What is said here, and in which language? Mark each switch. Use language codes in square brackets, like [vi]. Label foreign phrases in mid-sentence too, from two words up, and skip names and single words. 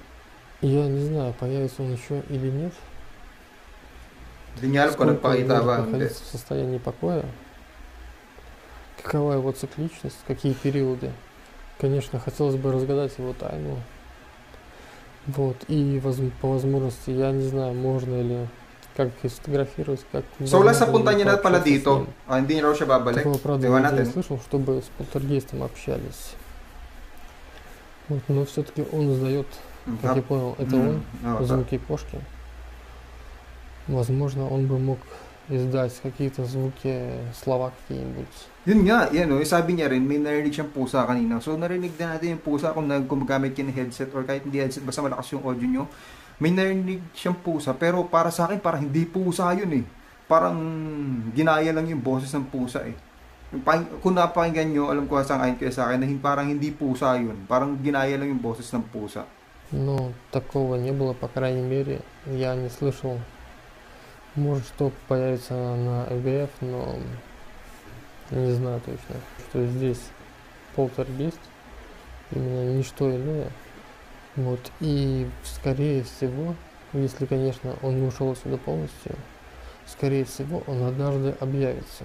[ru] Я не знаю, появится он еще или нет. Сколько он может находиться в состоянии покоя. Какова его цикличность, какие периоды. Конечно, хотелось бы разгадать его тайну. Вот, и по возможности, я не знаю, можно ли как сфотографировать, как... [tl] So, wala sa punta niya na pala dito. Hindi raw siya babalik. [ru] Такого, правда, я не слышал, чтобы с полтергейстом общались. Вот, но все-таки он издает, как я понял, это он, звуки кошки. Возможно, он бы мог издать какие-то звуки, слова какие-нибудь. [tl] Yun nga, yan o. Sabi niya rin, may narinig siyang pusa kanina. So, narinig na natin yung pusa kung gumagamit kayo ng headset or kahit hindi headset, basta malakas yung audio nyo. May narinig siyang pusa, pero para sa akin, parang hindi pusa yun eh. Parang ginaya lang yung boses ng pusa eh. Kung napakinggan nyo, alam ko sang ayon kayo sa akin, na parang hindi pusa yun. Parang ginaya lang yung boses ng pusa. [ru] Ну, такого не было, по крайней мере, я не слышал. Может, что появится на ЭГФ, но не знаю точно, что здесь полтергейст, именно ничто иное. Вот, и скорее всего, если, конечно, он не ушел отсюда полностью, скорее всего, он однажды объявится.